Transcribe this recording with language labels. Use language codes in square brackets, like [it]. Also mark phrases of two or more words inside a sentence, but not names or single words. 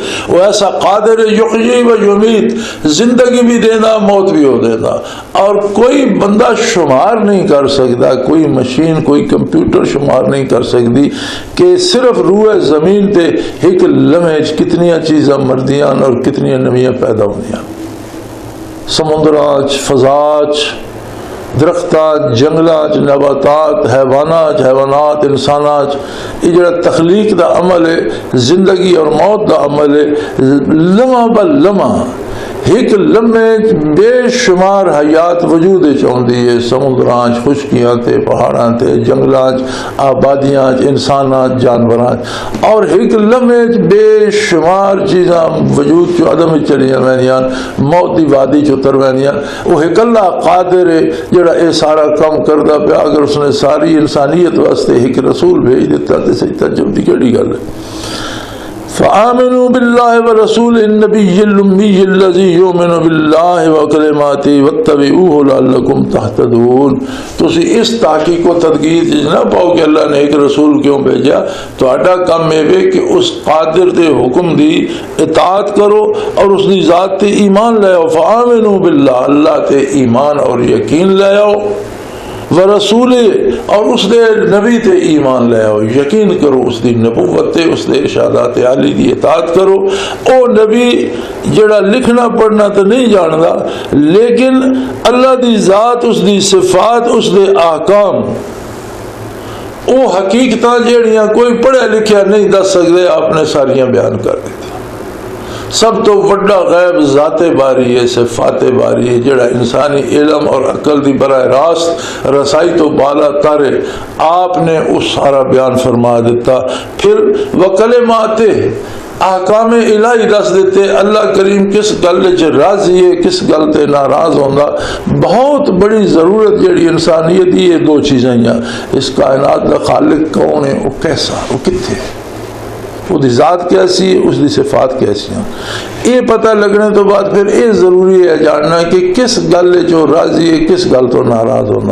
[pa] وہ ایسا قادر [ar] یحیی و یمیت، [pa] زندگی بھی دینا موت بھی ہو دینا، اور کوئی بندہ شمار نہیں کر سکتا، کوئی مشین کوئی کمپیوٹر شمار نہیں کر سکتی کہ صرف روح زمین تے ایک لمحے کتنی چیزاں مردیاں اور کتنی نویاں پیدا ہوندیاں. سمندراں فضاں درختات جنگلات نباتات حیوانات انسانات، یہ جڑا تخلیق دا عمل ہے، زندگی اور موت دا عمل ہے، لمحہ بہ لمحہ ایک لمحے بے شمار حیات وجود چاہتی ہے. سمندراں خشکیاں تے پہاڑاں تے جنگلاں آبادیاں انسانات جانوراں، اور ایک لمحے بے شمار چیزاں وجود چو عدم چلیاں وینیاں، موت دی وادی چو تر وینیاں. وہ ایک اللہ قادر ہے جڑا اے سارا کام کردا پیا. اگر اس نے ساری انسانیت واسطے ایک رسول بھیج دیتا تے صحیح تعجب دی کیڑی گل ہے. [ar] فآمنوا بالله ورسوله النبي الأمي الذي يؤمن بالله وكلماته واتبعوه لعلكم تهتدون. [pa] تو اس تحقیق و تدقیق نہ پاؤ کہ اللہ نے ایک رسول کیوں بھیجا. تو اڈا کام ہے کہ اس قادر دے حکم دی اطاعت کرو اور اس دی ذات تے ایمان لے آؤ. [ar] فآمنوا بالله، [pa] اللہ تے ایمان اور یقین لے آؤ، ورسول اور اس دے نبی تے ایمان لے آؤ، یقین کرو اس دی نبوت تے، اس دے ارشادات عالی دی اطاعت کرو. او نبی جڑا لکھنا پڑھنا تو نہیں جاندا، لیکن اللہ دی ذات، اس دی صفات، اس دے احکام، او حقیقتاں جڑیاں کوئی پڑھیا لکھیا نہیں دس سکدے، آپ نے ساریاں بیان کر دیتی. سب تو وڈا غیب ذات باری ہے، صفات باری ہے، جڑا انسانی علم اور عقل دی براہ راست رسائی تو بالا تر ہے، آپ نے اس سارا بیان فرما دیتا. پھر وکلمات احکام الہی دس دیتے. اللہ کریم کس گل چ راضی ہے، کس گل تے ناراض ہوندا. بہت بڑی ضرورت جڑی انسانیت دی یہ دو چیزاں ہیں. اس کائنات دا خالق کون ہے، وہ کیسا، وہ کتھے ہے، وہ دی ذات کیسی ہے، اس دی صفات کیسی ہیں. یہ پتہ لگنے تو بعد پھر یہ ضروری ہے جاننا کہ کس گل جو راضی ہے، کس گل تو ناراض ہونا.